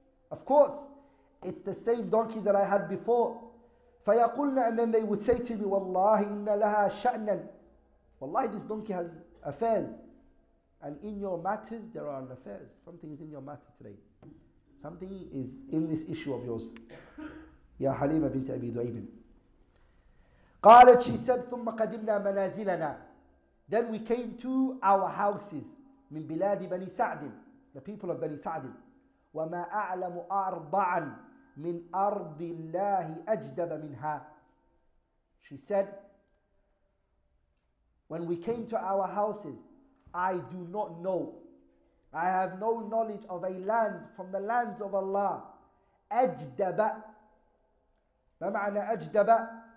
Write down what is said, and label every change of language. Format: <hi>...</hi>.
<en>Of course, it's the same donkey that I had before.</en> <ar>فيقولن,</ar> <en>and then they would say to me,</en> <ar>والله إن لها شأنا,</ar> <en>wallahi, this donkey has affairs. And in your matters, there are affairs. Something is in your matter today. Something is in this issue of yours. Ya Halima bint Abi Du'ayb.</en> <ar>قالت,</ar> <en>she said,</en> <ar>ثم قدمنا منازلنا.</ar> <en>Then we came to our houses.</en> <ar>من بلاد بني سعد,</ar> <en>the people of Bani Sa'd.</en> <ar>وما أعلم أرضعا من أرض الله أجدب منها.</ar> <en>She said, when we came to our houses, I do not know, I have no knowledge of a land from the lands of Allah.</en> <ar>أجدب. ما معنى أجدب?</ar>